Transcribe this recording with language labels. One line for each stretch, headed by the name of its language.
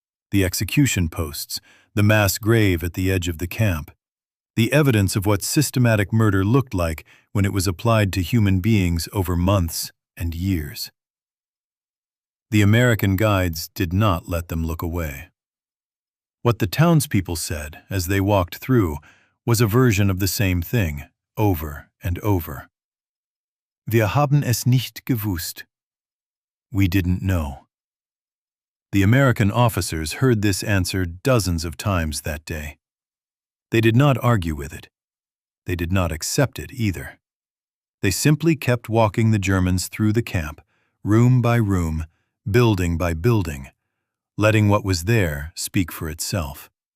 English: The execution posts, the mass grave at the edge of the camp, the evidence of what systematic murder looked like when it was applied to human beings over months and years. The American guides did not let them look away. What the townspeople said as they walked through was a version of the same thing, over and over.
German: "Wir haben es nicht gewusst."
English: We didn't know. The American officers heard this answer dozens of times that day. They did not argue with it. They did not accept it either. They simply kept walking the Germans through the camp, room by room, building by building, letting what was there speak for itself.